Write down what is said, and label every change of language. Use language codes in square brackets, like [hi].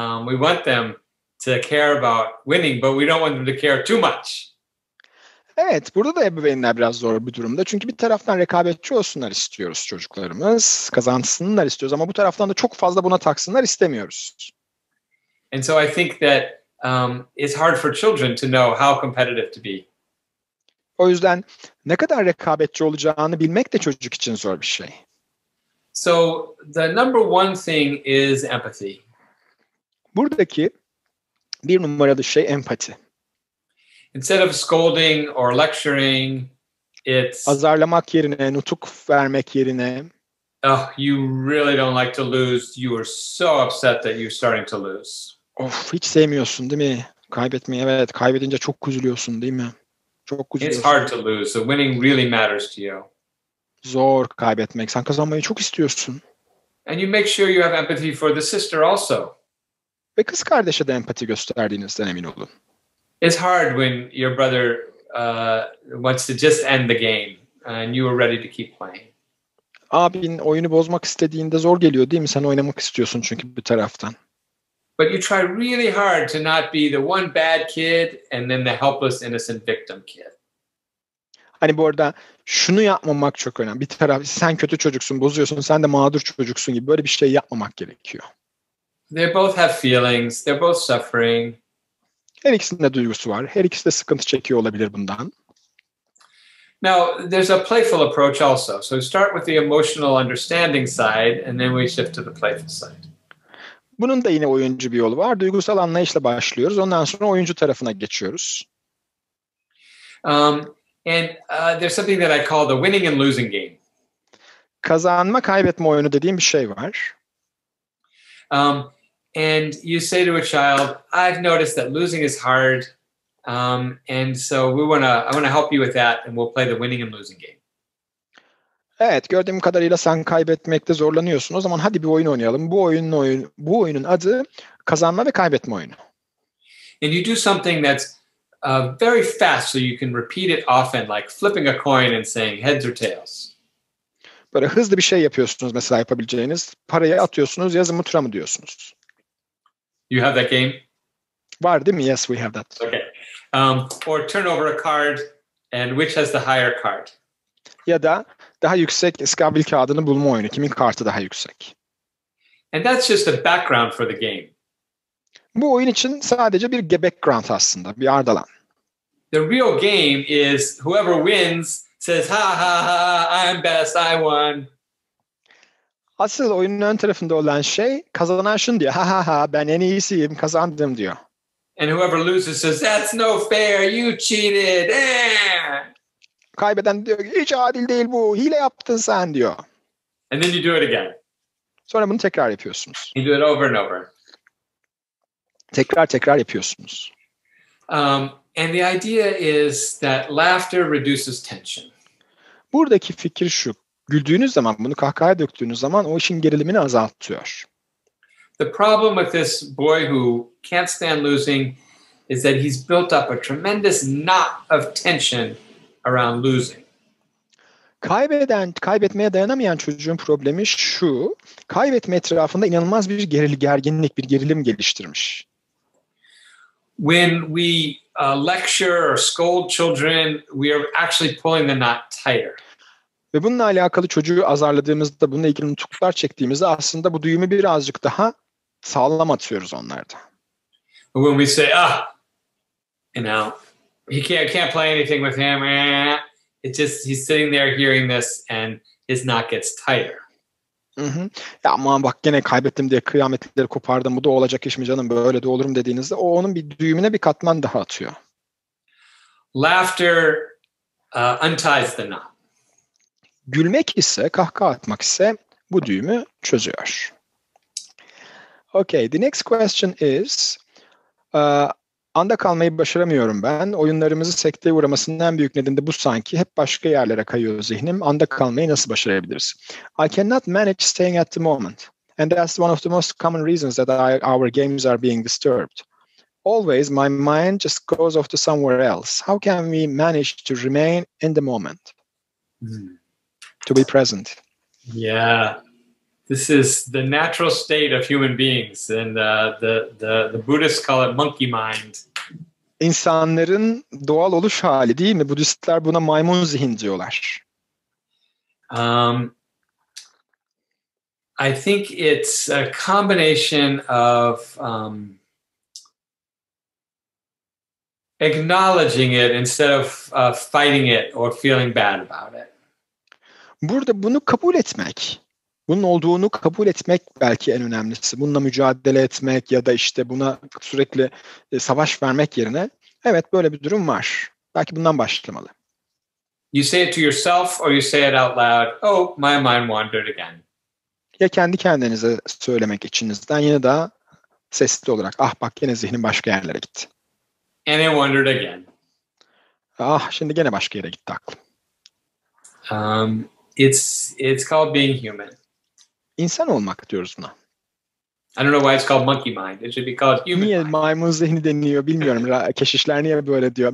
[en] We want them to care about winning, but we don't want them to care too much. [tr] Evet, burada da ebeveynler biraz zor bir durumda. Çünkü bir taraftan rekabetçi olsunlar istiyoruz çocuklarımız, kazansınlar istiyoruz ama bu taraftan da çok fazla buna taksınlar istemiyoruz. [en] And so I think that it's hard for children to know how competitive to be. [tr] O yüzden ne kadar rekabetçi olacağını bilmek de çocuk için zor bir şey. [en] So the number one thing is empathy. [tr] Buradaki bir numaralı şey empati. [en] Instead of scolding or lecturing, it's [tr] azarlamak yerine, nutuk vermek yerine, [en] oh, you really don't like to lose. You are so upset that you're starting to lose. [tr] Of, hiç sevmiyorsun değil mi? Kaybetmeyi, evet. Kaybedince çok üzülüyorsun değil mi? Çok [en] It's [tr] üzülüyorsun. [en] hard to lose, so winning really matters to you. [tr] Zor kaybetmek. Sen kazanmayı çok istiyorsun. [en] And you make sure you have empathy for the sister also. [tr] Ve kız kardeşe de empati gösterdiğinizden emin olun. [en] It's hard when your brother wants to just end the game and you are ready to keep playing. [tr] Abin oyunu bozmak istediğinde zor geliyor değil mi? Sen oynamak istiyorsun çünkü bir taraftan. [en] But you try really hard to not be the one bad kid and then the helpless innocent victim kid. [tr] Hani bu arada şunu yapmamak çok önemli. Bir taraf sen kötü çocuksun, bozuyorsun, sen de mağdur çocuksun gibi böyle bir şey yapmamak gerekiyor. [en] They both have feelings, they're both suffering. [tr] Her ikisinin de duygusu var. Her ikisi de sıkıntı çekiyor olabilir bundan. [en] Now, there's a playful approach also. So start with the emotional understanding side and then we shift to the playful side. [tr] Bunun da yine oyuncu bir yolu var. Duygusal anlayışla başlıyoruz. Ondan sonra oyuncu tarafına geçiyoruz. [en] And there's something that I call the winning and losing game. [tr] Kazanma, kaybetme oyunu dediğim bir şey var. [en] And you say to a child, I've noticed that losing is hard. And so I want to help you with that and we'll play the winning and losing game. [tr] Evet, gördüğüm kadarıyla sen kaybetmekte zorlanıyorsun. O zaman hadi bir oyun oynayalım. Bu oyunun adı kazanma ve kaybetme oyunu. [en] And you do something that's very fast so you can repeat it often, like flipping a coin and saying heads or tails. [tr] Böyle hızlı bir şey yapıyorsunuz mesela yapabileceğiniz. Parayı atıyorsunuz, yazı mı tura mı diyorsunuz. [en] You have that game? [tr] Var değil mi? [en] Yes, we have that. Okay. Or turn over a card and which has the higher card. [tr] Ya da daha yüksek iskabil kağıdını bulma oyunu. Kimin kartı daha yüksek? [en] And that's just a background for the game. [tr] Bu oyun için sadece bir background aslında, bir ardalan. [en] The real game is whoever wins says, ha ha ha, I'm best, I won. [tr] Asıl oyunun ön tarafında olan şey kazanan şunu diyor. Ha ha ha, ben en iyisiyim, kazandım diyor. [en] And whoever loses says, that's no fair, you cheated. [tr] Kaybeden diyor hiç adil değil bu, hile yaptın sen diyor. [en] And then you do it again. [tr] Sonra bunu tekrar yapıyorsunuz. [en] You do it over and over. [tr] Tekrar yapıyorsunuz. [en] And the idea is that laughter reduces tension. [tr] Buradaki fikir şu. Güldüğünüz zaman, bunu kahkahaya döktüğünüz zaman o işin gerilimini azaltıyor. [en] The problem with this boy who can't stand losing is that he's built up a tremendous knot of tension around losing. [tr] Kaybetmeye dayanamayan çocuğun problemi şu. Kaybetme etrafında inanılmaz bir gerginlik, bir gerilim geliştirmiş. [en] When we lecture or scold children, we are actually pulling the knot tighter. [tr] Ve bununla alakalı çocuğu azarladığımızda, bununla ilgili nutuklar çektiğimizde aslında bu düğümü birazcık daha sağlam atıyoruz onlarda. [en] When we say, I can't play anything with him. It just he's sitting there hearing this and his knot gets tighter. Hı. [tr] Ya aman bak gene kaybettim diye kıyametleri kopardım. Bu da olacak iş mi canım, böyle de olurum dediğinizde o onun bir düğümüne bir katman daha atıyor. [en] Laughter unties the knot. [tr] Gülmek ise, kahkaha atmak ise bu düğümü çözüyor. [en] Okay, the next question is, [tr] anda kalmayı başaramıyorum ben. Oyunlarımızı sekteye uğramasının en büyük nedeni de bu sanki. Hep başka yerlere kayıyor zihnim. Anda kalmayı nasıl başarabiliriz? [en] I cannot manage staying at the moment. And that's one of the most common reasons that our games are being disturbed. Always my mind just goes off to somewhere else. How can we manage to remain in the moment? To be present. Yeah. This is the natural state of human beings, and the Buddhists call it monkey mind. [tr] İnsanların doğal oluş hali değil mi? Budistler buna maymun zihin diyorlar. [en] I think it's a combination of acknowledging it instead of fighting it or feeling bad about it. [tr] Burada bunu kabul etmek. Bunun olduğunu kabul etmek belki en önemlisi. Bununla mücadele etmek ya da işte buna sürekli savaş vermek yerine evet böyle bir durum var. Belki bundan başlamalı. [en] You say it to yourself or you say it out loud. Oh, my mind wandered again. [tr] Ya kendi kendinize söylemek içinizden ya da sesli olarak. Ah bak yine zihnim başka yerlere gitti. [en] And I wondered again. [tr] Ah şimdi gene başka yere gitti aklım. [en] It's called being human. [tr] İnsan olmak diyoruz buna. [en] I don't know why it's called monkey mind. It should be called human [tr] Niye [en] mind. [tr] maymun zihni deniliyor bilmiyorum. Keşişler niye böyle diyor?